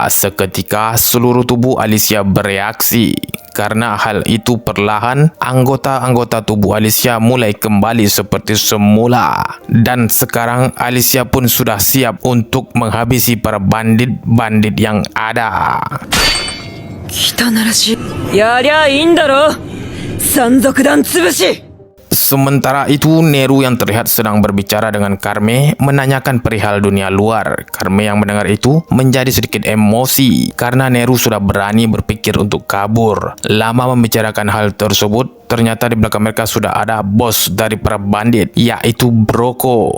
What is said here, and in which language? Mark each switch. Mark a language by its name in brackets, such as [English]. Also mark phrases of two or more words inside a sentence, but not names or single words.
[Indonesian] Seketika seluruh tubuh Alicia bereaksi. Karena hal itu perlahan, anggota-anggota tubuh Alicia mulai kembali seperti semula. Dan sekarang Alicia pun sudah siap untuk menghabisi para bandit-bandit yang ada. [Japanese] 来たならしやりゃいいんだろ山賊団潰し [Indonesian] Sementara itu, Neru yang terlihat sedang berbicara dengan Carme menanyakan perihal dunia luar. Carme yang mendengar itu menjadi sedikit emosi karena Neru sudah berani berpikir untuk kabur. Lama membicarakan hal tersebut, ternyata di belakang mereka sudah ada bos dari para bandit, yaitu Brocco.